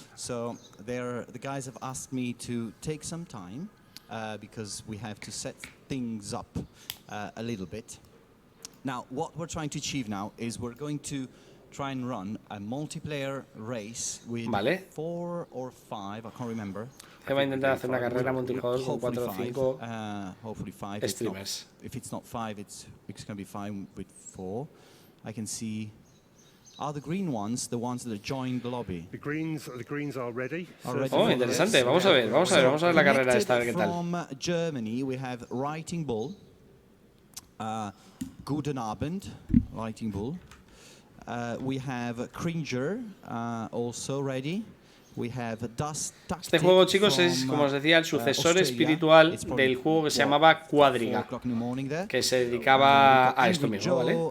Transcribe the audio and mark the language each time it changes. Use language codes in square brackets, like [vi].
[en] So the guys have asked me to take some time because we have to set things up a little bit. Now, what we're trying to achieve now is we're going to try and run a multiplayer race with 4 or 5, I can't remember. [es] Va a intentar hacer una carrera multijugador con 4 o 5 [en] hopefully 5 streamers. If it's not 5, it's going to be fine with 4. I can see. Are the green ones the ones that joined the lobby? The greens are ready. [es] Oh, interesante. Vamos a ver la carrera esta, a ver qué tal. [en] From Germany, we have Writing Bull, [de] Guten Abend, [en] Writing Bull. We have Cringer, also ready. We have Dust Tactic. [es] Este juego, chicos, es, como os decía, el sucesor espiritual del juego que se llamaba Quadriga, que se dedicaba a esto mismo, ¿vale?